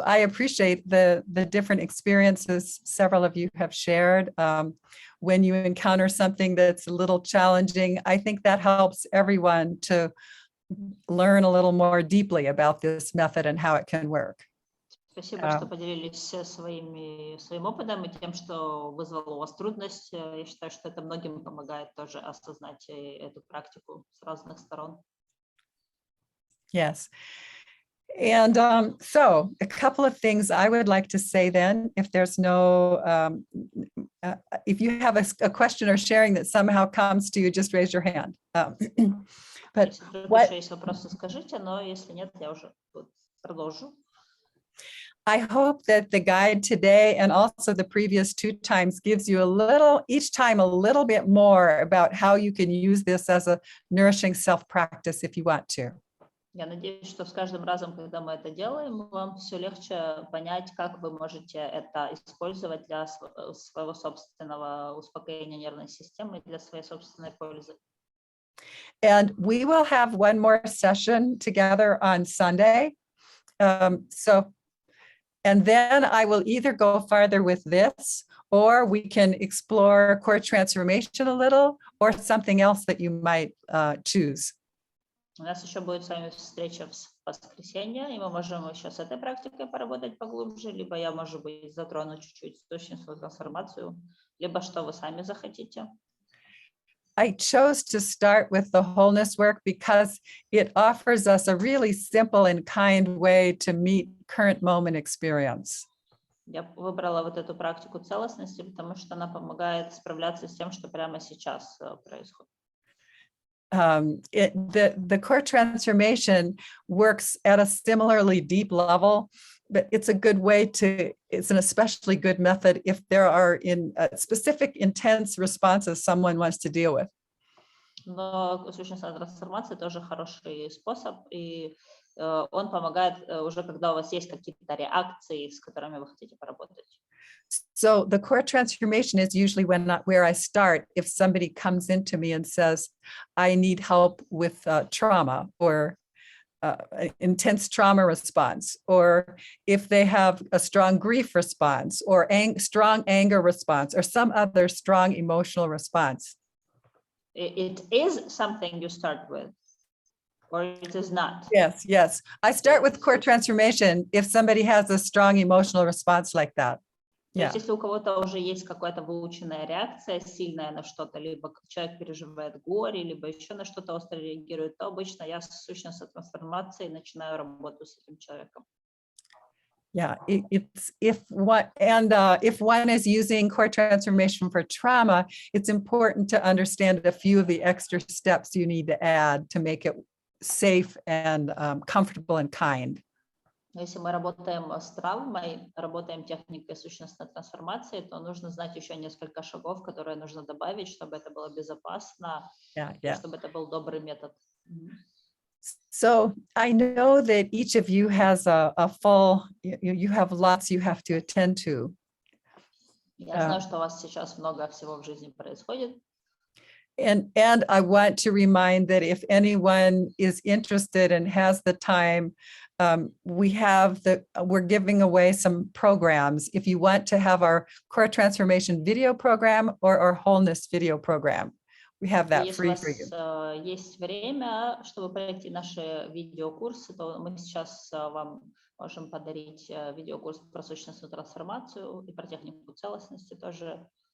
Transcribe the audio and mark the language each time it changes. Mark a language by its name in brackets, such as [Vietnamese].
[English] I appreciate the different experiences several of you have shared. When you encounter something that's a little challenging, I think that helps everyone to learn a little more deeply about this method and how it can work. [Russian] Спасибо, что поделились своим опытом и тем, что вызвало у вас трудность. Я считаю, что это многим помогает тоже осознать эту практику с разных сторон. [English] Yes. And so a couple of things I would like to say then, if there's no, if you have a question or sharing that somehow comes to you, just raise your hand. But what... [Russian] Если есть вопросы, скажите, но если нет, я уже продолжу. [English] I hope that the guide today and also the previous two times gives you each time a little bit more about how you can use this as a nourishing self-practice if you want to. [Russian] Я надеюсь, что с каждым разом, когда мы это делаем, вам все легче понять, как вы можете это использовать для своего собственного успокоения нервной системы, для своей собственной пользы. [English] And we will have one more session together on Sunday. And then I will either go farther with this, or we can explore core transformation a little, or something else that you might choose. [Russian] У нас еще будет с вами встреча в воскресенье, и мы можем еще с этой практикой поработать поглубже, либо я, может быть, затрону чуть-чуть сущностную трансформацию, либо что вы сами захотите. [English] I chose to start with the wholeness work because it offers us a really simple and kind way to meet current moment experience. [Russian] Я выбрала вот эту практику целостности, потому что она помогает справляться с тем, что прямо сейчас происходит. [English] the core transformation works at a similarly deep level, but it's a good way it's an especially good method if there are specific intense responses someone wants to deal with. [Russian] Но сущностная трансформация тоже хороший способ, и он помогает уже, когда у вас есть какие-то реакции, с которыми вы хотите поработать. [English] So the core transformation is usually where I start if somebody comes into me and says, I need help with trauma or intense trauma response, or if they have a strong grief response or strong anger response or some other strong emotional response. It is something you start with, or it is not? Yes, yes. I start with core transformation if somebody has a strong emotional response like that. [Russian] То есть, если у кого-то уже есть какая-то выученная реакция сильная на что-то, либо человек переживает горе, либо еще на что-то остро реагирует, то обычно я с сущностной трансформацией начинаю работу с этим человеком. [English] Yeah, if one is using core transformation for trauma, it's important to understand a few of the extra steps you need to add to make it safe and comfortable and kind. [Russian] Если мы работаем с травмой, работаем техникой сущностной трансформации, то нужно знать еще несколько шагов, которые нужно добавить, чтобы это было безопасно, чтобы это был добрый метод. [English] So I know that each of you has a full, you have lots you have to attend to. [Russian] Я знаю, что у вас сейчас много всего в жизни происходит. [English] And I want to remind that if anyone is interested and has the time, we're giving away some programs. If you want to have our core transformation video program or our wholeness video program, we have that free for you. [Russian] Если у вас есть время, чтобы пройти наши видеокурсы, то мы сейчас вам можем подарить видеокурс про сущностную трансформацию и про технику целостности тоже.